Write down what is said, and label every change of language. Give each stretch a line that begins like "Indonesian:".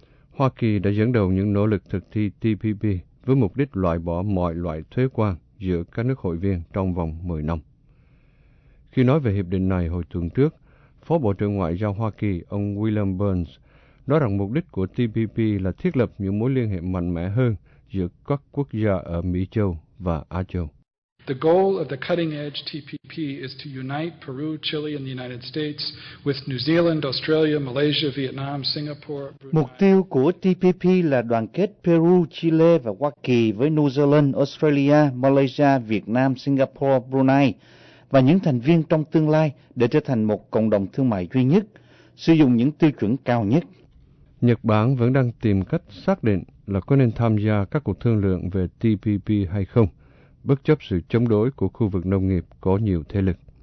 Vietnamese: Hoa Kỳ đã dẫn đầu những nỗ lực thực thi TPP với mục đích loại bỏ mọi loại thuế quan giữa các nước hội viên trong vòng 10 năm. Khi nói về hiệp định này hồi tuần trước, Phó Bộ trưởng Ngoại giao Hoa Kỳ ông William Burns nói rằng mục đích của TPP là thiết lập những mối liên hệ mạnh mẽ hơn giữa các quốc gia ở Mỹ Châu và Á Châu.
English: The goal of the cutting edge TPP is to unite Peru, Chile and the United States with New Zealand, Australia, Malaysia, Vietnam, Singapore.
Vietnamese: Mục tiêu của TPP là đoàn kết Peru, Chile và Hoa Kỳ với New Zealand, Australia, Malaysia, Việt Nam, Singapore, Brunei và những thành viên trong tương lai để trở thành một cộng đồng thương mại duy nhất, sử dụng những tiêu chuẩn cao nhất. Nhật Bản vẫn đang tìm cách xác định là có nên tham gia các cuộc thương lượng về TPP hay không, bất chấp sự chống đối của khu vực nông nghiệp có nhiều thế lực.